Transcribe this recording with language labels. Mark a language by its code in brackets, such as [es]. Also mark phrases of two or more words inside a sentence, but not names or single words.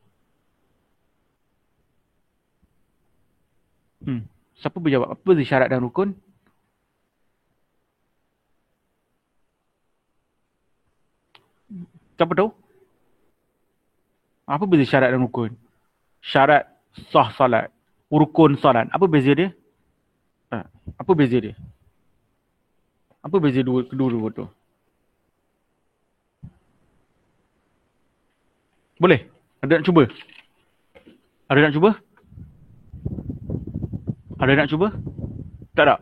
[ms] Siapa berjawab? Apa beza syarat dan rukun? Siapa tahu? Apa beza syarat dan rukun? Syarat sah salat. Rukun salat. Apa beza dia? Apa beza dia? Apa beza kedua-dua tu? Boleh? Ada nak cuba? Ada nak cuba? Tak tak.